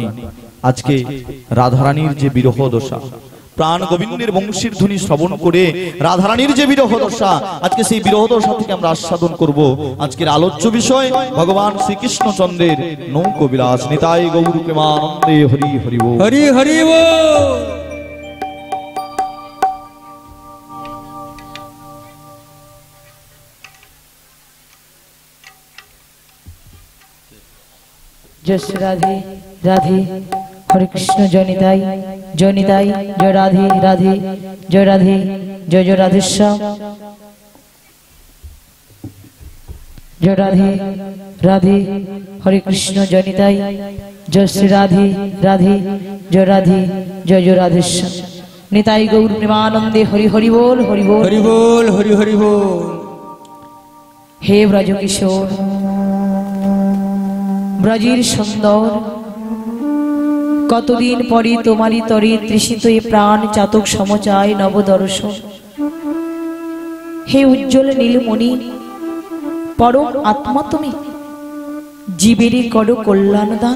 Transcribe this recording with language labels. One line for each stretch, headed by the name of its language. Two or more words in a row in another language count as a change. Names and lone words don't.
Bangla: আজকে রাধারানীর যে বিরহ দশা, প্রাণ গোবিন্দের বংশীর ধ্বনি শ্রবণ করে রাধারানীর যে বিরহ দশা, আজকে সেই বিরহ দশা থেকে আমরা আস্বাদন করব। আজকের আলোচ্য বিষয় ভগবান শ্রীকৃষ্ণচন্দ্রের নৌকো বিলাস। নিতাই গৌর প্রেমানন্দে হরি হরি বল। হরি হরি বল। জয় শ্রী রাধে রাধে হরে কৃষ্ণ জয় নিতাই জয় নিতাই জয় রাধে রাধে জয় রাধে জয় জয় রাধেশ্যাম জয় রাধে রাধে হরে কৃষ্ণ জয় নিতাই জয় শ্রী রাধে রাধে জয় রাধে জয় জয় রাধেশ্যাম নিতাই গৌর প্রেমানন্দে হরি হরি বোল হরি বোল হরি বোল হরি হরি বোল। হে ব্রজ কিশোর ব্রজের সুন্দর কতদিন পরে তোমারই তরে তৃষিত এ প্রাণ চাতক সমচায় নবদর্শন। হে উজ্জ্বল নীলমণি পরম আত্মা তুমি, জীবেরই করো কল্যাণ দান।